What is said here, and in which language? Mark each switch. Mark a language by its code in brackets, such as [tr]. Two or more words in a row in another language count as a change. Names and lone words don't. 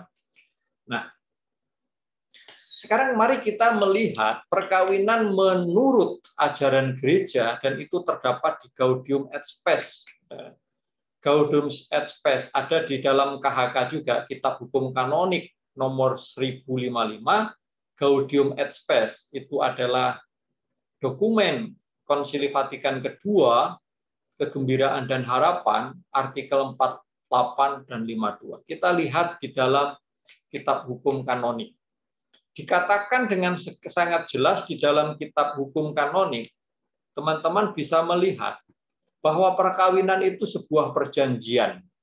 [id] Nah, sekarang mari kita melihat perkawinan menurut ajaran gereja, dan itu terdapat di Gaudium et Spes. Gaudium et Spes ada di dalam KHK juga, Kitab Hukum Kanonik nomor 1055. Gaudium et Spes itu adalah dokumen Konsili Vatikan kedua, Kegembiraan dan Harapan, artikel 48 dan 52. Kita lihat di dalam Kitab Hukum Kanonik. Dikatakan dengan sangat jelas di dalam Kitab Hukum Kanonik, teman-teman bisa melihat bahwa perkawinan itu sebuah perjanjian.